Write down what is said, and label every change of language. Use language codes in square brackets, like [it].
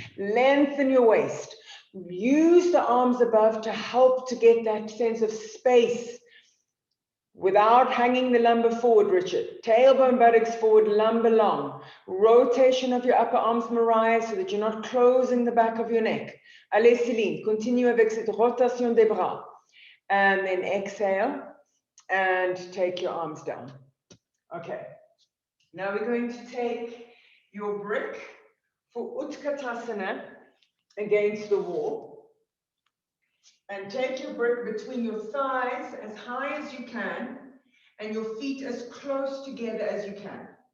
[en] Lengthen your waist. Use the arms above to help to get that sense of space without hanging the lumbar forward, Richard. Tailbone, buttocks forward, lumbar long. Rotation of your upper arms, Mariah, so that you're not closing the back of your neck. [fr] Allez, Céline, continue avec cette rotation des bras. [en] And then exhale. And take your arms down. Okay, now we're going to take your brick for Utkatasana against the wall. And take your brick between your thighs as high as you can and your feet as close together as you can.